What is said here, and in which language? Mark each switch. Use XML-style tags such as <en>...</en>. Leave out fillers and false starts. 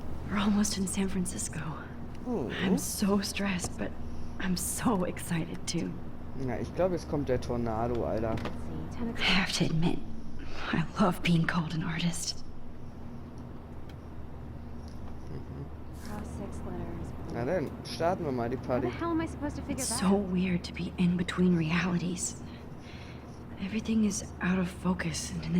<en>We're almost in San Francisco. I'm so stressed, but I'm so excited too.</en> <de>Ja, ich glaube, jetzt kommt der Tornado, Alter.</de> <en>I have to admit, I love being called an artist.</en> <de>Na dann, starten wir mal die Party.</de> <en>It's so weird to be in between realities. Everything is out of focus and in the</en>